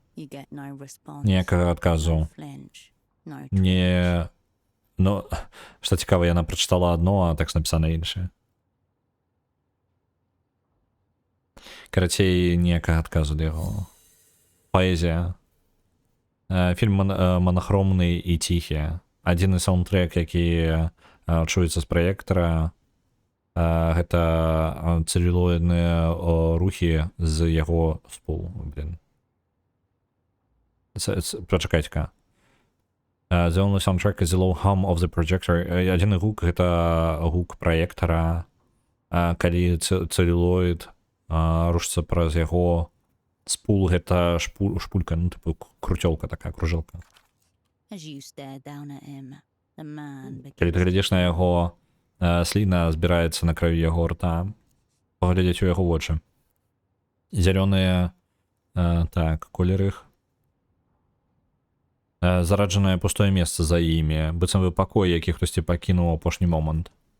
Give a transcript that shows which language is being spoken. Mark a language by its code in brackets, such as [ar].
[en] You get no response. [be] Ніякага адказу. [en] No flinch. No [be] Не... Ну, што цікава, яна прачытала адно, а тэкст напісана іншае. Карацей, ніякага адказу да яго. Паэзія. Фільм монахромны і ціхі. Адзіны саундтрэк, які чуецца з праектара, гэта цэлюлоідныя рухі з яго спулу. Прачакайце-ка. [en] The only soundtrack is the low hum of the projector. [be] Адзіны гук гэта гук праектара, калі цэлюлоід рушыцца праз яго спул, гэта шпулька, ну, типу, круцёлка такая, кружэлка. [en] As you stare down at him, the man [be] Калі ты глядзіш на яго, сліна збіраецца на краю яго рта, паглядзець у яго вочы. Зялёныя, так, колер іх. Зараджанае пустое месца за імі, быццам бы пакой, які хтосьці пакінуў у апошні момант.